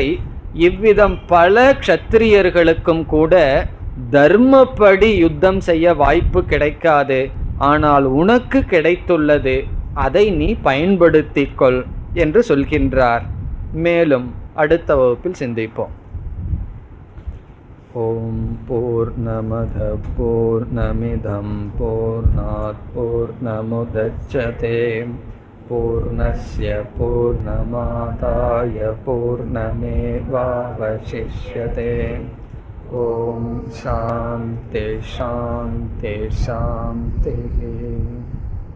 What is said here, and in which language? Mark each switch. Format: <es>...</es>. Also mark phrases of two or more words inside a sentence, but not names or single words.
<ta>இவ்விதம் பல க்ஷத்ரியர்களுக்கும் கூட தர்மப்படி யுத்தம் செய்ய வாய்ப்பு கிடைக்காது. ஆனால் உனக்கு கிடைத்துள்ளது, அதை நீ பயன்படுத்திக் கொள் என்று சொல்கின்றார். மேலும் அடுத்த வகுப்பில் சிந்திப்போம்.</ta> <sa>ओम् पूर्णमद पूर्णमिदम् पूर्णात् पूर्णमुदच्यते पूर्णस्य पूर्णमादाय पूर्णमेवावशिष्यते. ओम् शान्ति शान्ति शान्ति.</sa>